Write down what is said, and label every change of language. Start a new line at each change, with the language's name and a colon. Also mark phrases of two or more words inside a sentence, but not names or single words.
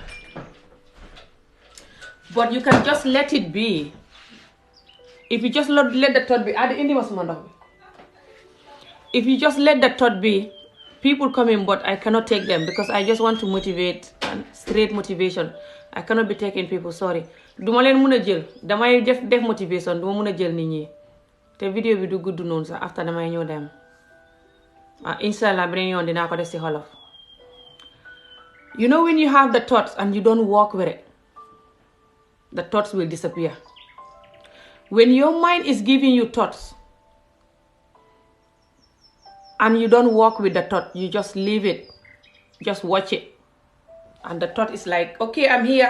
English: But you can just let it be. If you just let the thought be, if you just let the thought be, people come in, but I cannot take them because I just want to motivate, and straight motivation. I cannot be taking people, sorry.
Wolof: Duma leen mun a jël damay def motivation, duma mun a jël nit ñi te vidéo bi du gudd noonu sax after damay ñëw dem inshallah beneen yoon dinaa ko def ci xolof.
English: You know, when you have the thoughts and you don't walk with it, the thoughts will disappear. When your mind is giving you thoughts and you don't walk with the thought, you just leave it, just watch it, and the thought is like, okay, I'm here.